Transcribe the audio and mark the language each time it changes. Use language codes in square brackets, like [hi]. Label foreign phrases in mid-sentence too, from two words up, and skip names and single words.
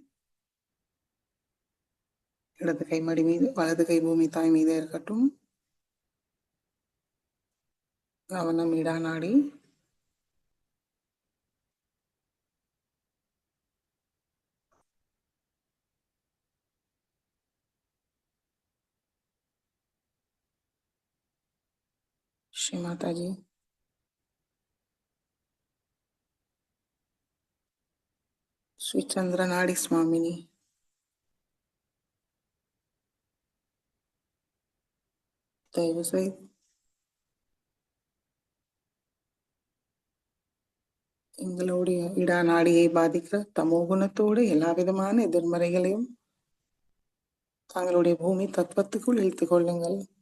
[ta] இடது கை மடி மீது வலது கை பூமி தாய் மீது இருக்கட்டும். கவனம் இடா நாடி. [hi] श्री माता जी श्री चंद्र नाड़ी स्वामिनी, [ta] தயவு செய்து எங்களுடைய இடா நாடியை பாதிக்கிற தமோகுணத்தோடு எல்லா விதமான எதிர்மறைகளையும் தங்களுடைய பூமி தத்துவத்துக்குள் இழுத்துக் கொள்ளுங்கள்.